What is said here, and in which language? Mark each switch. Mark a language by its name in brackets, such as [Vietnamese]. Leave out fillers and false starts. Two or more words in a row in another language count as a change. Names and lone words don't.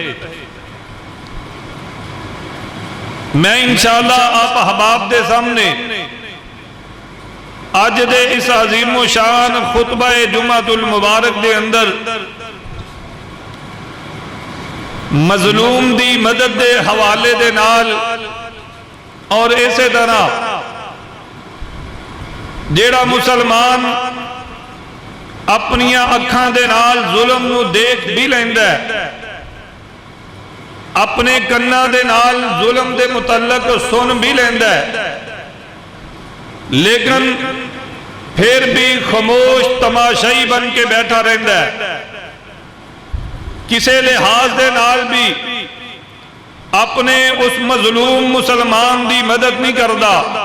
[Punjabi] میں انشاءاللہ آپ احباب دے سامنے آج دے اس عظیم و شان خطبہ جمعۃ المبارک دے اندر مظلوم دی مدد دے حوالے دے نال اور ایسے طرح جیڑا مسلمان اپنیاں اکھاں دے نال ظلم نو دیکھ بھی لیندہ ہے، اپنے کناں دے نال ظلم دے متعلق سن بھی لیندہ ہے، لیکن پھر بھی خاموش تماشائی بن کے بیٹھا رہندہ ہے، کسے لحاظ دے نال بھی اپنے اس مظلوم مسلمان دی مدد نہیں کردہ۔